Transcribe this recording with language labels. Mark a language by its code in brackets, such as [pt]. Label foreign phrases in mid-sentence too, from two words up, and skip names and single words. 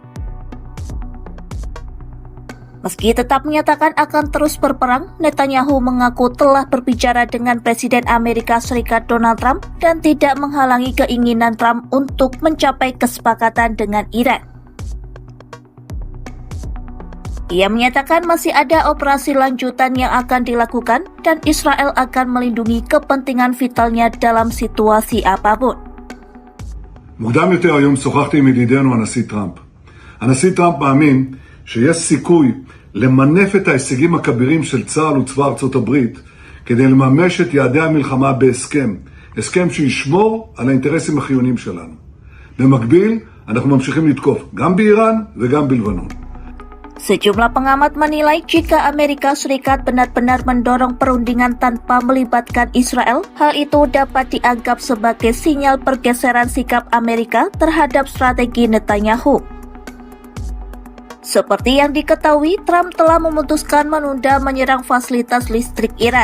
[id] Meski tetap menyatakan akan terus berperang, Netanyahu mengaku telah berbicara dengan Presiden Amerika Serikat Donald Trump dan tidak menghalangi keinginan Trump untuk mencapai kesepakatan dengan Iran. Ia menyatakan masih ada operasi lanjutan yang akan dilakukan dan Israel akan melindungi kepentingan vitalnya dalam situasi apapun. [he] מוקדם יותר היום שוחחתי עם ידידנו הנשיא טראמפ. הנשיא טראמפ מאמין שיש סיכוי למנף את ההישגים הכבירים של צה"ל וצבא ארצות הברית כדי לממש את יעדי המלחמה בהסכם, הסכם שישמור על האינטרסים החיוניים שלנו. במקביל, אנחנו ממשיכים לתקוף גם באיראן וגם בלבנון. [id] Sejumlah pengamat menilai jika Amerika Serikat benar-benar mendorong perundingan tanpa melibatkan Israel, hal itu dapat dianggap sebagai sinyal pergeseran sikap Amerika terhadap strategi Netanyahu. Seperti yang diketahui, Trump telah memutuskan menunda menyerang fasilitas listrik Iran.